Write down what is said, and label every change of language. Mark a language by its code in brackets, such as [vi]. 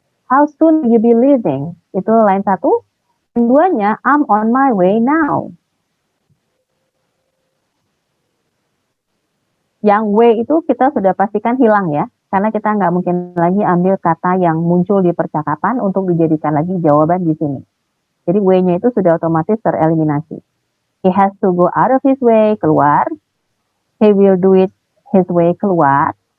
[en] How soon will you be leaving? [id] Itu line 1. Yang 2-nya, [en] I'm on my way now. [id] Yang W itu kita sudah pastikan hilang ya, karena kita nggak mungkin lagi ambil kata yang muncul di percakapan untuk dijadikan lagi jawaban di sini. Jadi W-nya itu sudah otomatis tereliminasi. [en] He has to go out of his way, [id] keluar. [en] He will do it his way, keluar.